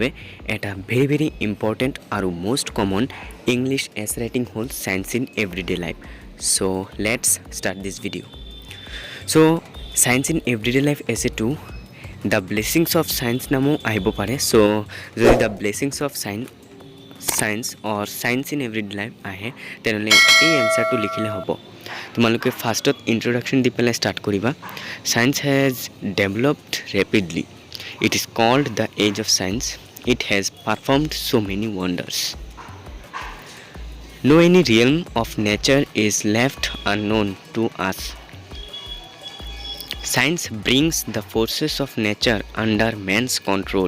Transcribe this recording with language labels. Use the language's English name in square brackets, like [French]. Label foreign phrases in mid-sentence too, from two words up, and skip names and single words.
[English] এটা very important আৰু most common English essay writing হ'ল science in everyday life so let's start this video so science in everyday life essay-to the blessings of science [Assamese] নামো আহিব পাৰে সো যদি [English] the blessings of science aur science in everyday life [Assamese] আহে তেনেহ'লে এই এনসারটো লিখিলে হ'ব তোমালোকে [English] first-ot introduction [Assamese] দি পেলাই স্টার্ট করিবা [English] science has developed rapidly it is called the age of science it has performed so many wonders no any realm of nature is left unknown to us Science brings the forces of nature under man's control.